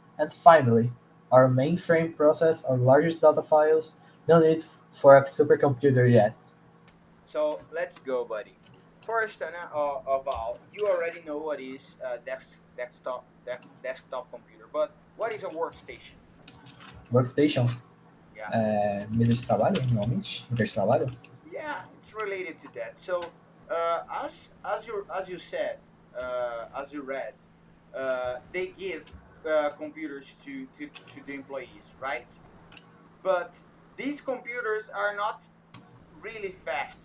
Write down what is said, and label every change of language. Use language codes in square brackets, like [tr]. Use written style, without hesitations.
[en] And finally, our mainframe process our largest data files. No need for a supercomputer yet. So let's go, buddy. First of all, you already know what is a desktop computer, but what is a workstation? Workstation, Yeah, [pt] mesa de trabalho, normalmente, lugar de trabalho. [en] yeah, it's related to that. So, as you said, as you read, they give computers to the employees, right? But these computers are not really fast.